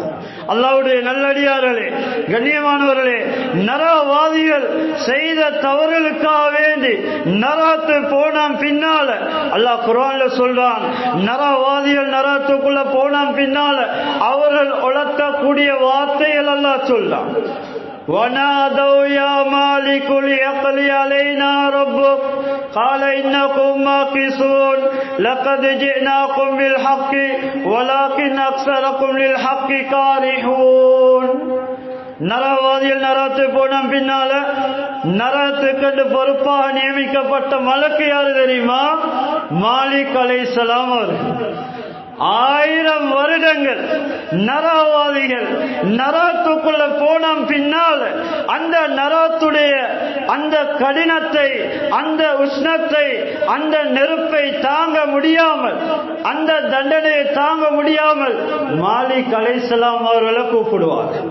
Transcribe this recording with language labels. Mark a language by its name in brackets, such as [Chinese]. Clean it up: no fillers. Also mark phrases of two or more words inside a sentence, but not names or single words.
[Tamil] அல்லாஹ்வுடைய நல்லடியார்களே, கண்ணியமானவர்களே, நரகவாதிகள் செய்த தவறுகளுக்காக வேண்டி நரகத்து போனான் பின்னால அல்லாஹ் குர்ஆன்ல சொல்றான், நரகவாதிகள் நரகத்துக்குள்ள போனான் பின்னால அவர்கள் உலர்த்தக்கூடிய வார்த்தைகள் அல்லாஹ் சொல்றான். [Arabic] وَنَادَوْا يَا مَالِكُ لِيَقْضِيَ عَلَيْنَا رَبُّكَ قَالَ إِنَّكُمْ مَاكِثُونَ لَقَدْ جِئْنَاكُمْ بِالْحَقِّ وَلَكِنَّ أَكْثَرَكُمْ لِلْحَقِّ كَارِهُونَ. [Tamil] நரகவாதிகள் நரகத்து போன பின்னால நரகத்துக்கு பொறுப்பாக நியமிக்கப்பட்ட மலக்கு யாரு தெரியுமா? மாலிக் அலைஹிஸ்ஸலாம் அவர்கள். 1000 வருடங்கள் நரகவாதிகள் நரகத்துக்குள்ள போன பின்னால் அந்த நரகத்துடைய அந்த கடினத்தை, அந்த உஷ்ணத்தை, அந்த நெருப்பை தாங்க முடியாமல், அந்த தண்டனையை தாங்க முடியாமல் மாலிக் அலைஹிஸ்ஸலாம் அவர்களை கூப்பிடுவார்கள்.